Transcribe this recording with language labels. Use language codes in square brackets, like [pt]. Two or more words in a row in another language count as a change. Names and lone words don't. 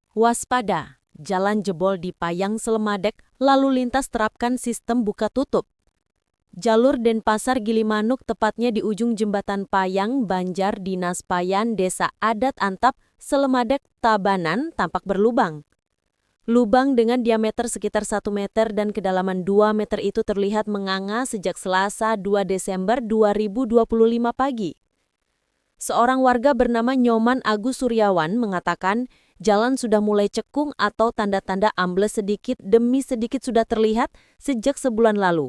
[id] Waspada, jalan jebol di Payang Selemadeg, lalu lintas terapkan sistem buka tutup. Jalur Denpasar Gilimanuk tepatnya di ujung jembatan Payang, Banjar, Dinas Payan, Desa Adat Antap, Selemadeg, Tabanan tampak berlubang. Lubang dengan diameter sekitar 1 meter dan kedalaman 2 meter itu terlihat menganga sejak Selasa 2 Desember 2025 pagi. Seorang warga bernama Nyoman Agus Suryawan mengatakan jalan sudah mulai cekung atau tanda-tanda ambles sedikit demi sedikit sudah terlihat sejak sebulan lalu.